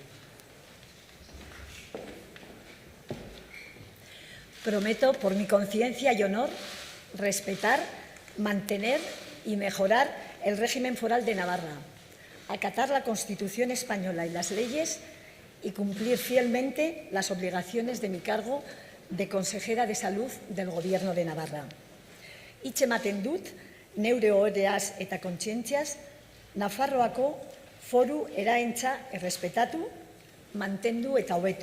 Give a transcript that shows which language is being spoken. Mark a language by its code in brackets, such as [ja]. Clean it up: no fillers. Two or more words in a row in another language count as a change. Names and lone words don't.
[es] Prometo, por mi conciencia y honor, respetar, mantener y mejorar el régimen foral de Navarra, acatar la Constitución española y las leyes y cumplir fielmente las obligaciones de mi cargo de consejera de Salud del Gobierno de Navarra. [eu] Hitz ematen dut, neure ohoreaz eta kontzientziaz, Nafarroako foru eraentza errespetatu, mantendu eta hobetu.